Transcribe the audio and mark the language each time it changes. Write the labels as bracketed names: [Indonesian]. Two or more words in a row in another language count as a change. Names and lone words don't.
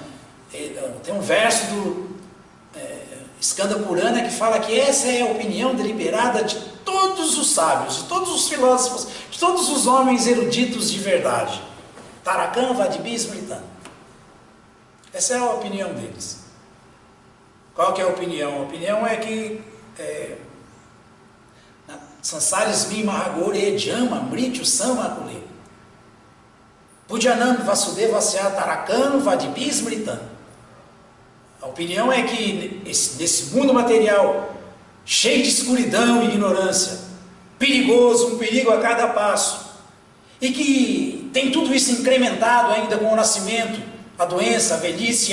[Portuguese] Tem um verso do Skanda Purana que fala que essa é a opinião deliberada de todos os sábios, de todos os filósofos, de todos os homens eruditos de verdade. [Sanskrit] Tarakam, Vadibhi, Smritam. [Portuguese] Essa é a opinião deles. Qual que é a opinião? A opinião é que [Sanskrit] Sansarismi Mahagore Jama Mrityu Samakule Pujanam Vasudeva Asya Tarakam Vadibhi Smritam. [Portuguese] A opinião é que nesse mundo material cheio de escuridão e ignorância, perigoso, um perigo a cada passo, e que tem tudo isso incrementado ainda com o nascimento, a doença, a velhice e